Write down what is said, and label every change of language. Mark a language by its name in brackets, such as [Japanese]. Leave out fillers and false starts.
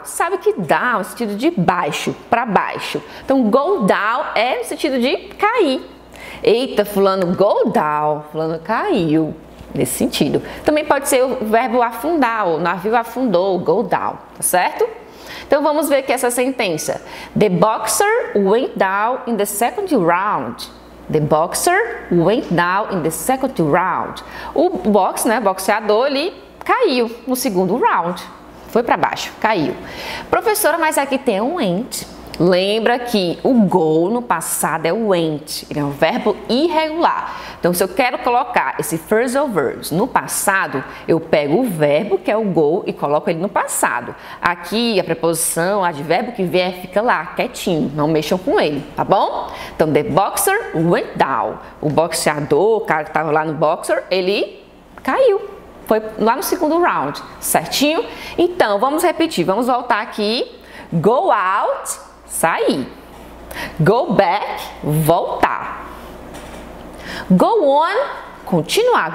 [Portuguese] Sabe que down é no sentido de baixo, para baixo. Então, go down é no sentido de cair. Eita, fulano [English] go down, [Portuguese] fulano caiu. Nesse sentido. Também pode ser o verbo afundar, o navio afundou, [English] go down, [Portuguese] tá certo? Então, vamos ver aqui essa sentença. [English] The boxer went down in the second round. The boxer went down in the second round. [Portuguese] O boxeador, ele caiu no segundo round. Foi para baixo, caiu. Professora, mas aqui tem um went. Lembra que o go no passado é o went. Ele é um verbo irregular. Então, se eu quero colocar esse phrasal verbs no passado, eu pego o verbo, que é o go, e coloco ele no passado. Aqui, a preposição, o advérbio que vier, fica lá, quietinho. Não mexam com ele, tá bom? Então, [English] the boxer went down. [Portuguese] O boxeador, o cara que estava lá no boxer, ele caiu. Foi lá no segundo round, certinho? Então, vamos repetir. Vamos voltar aqui. [English] Go out, [Portuguese] sair. [English] Go back, [Portuguese] voltar. [English] Go on, [Portuguese] continuar.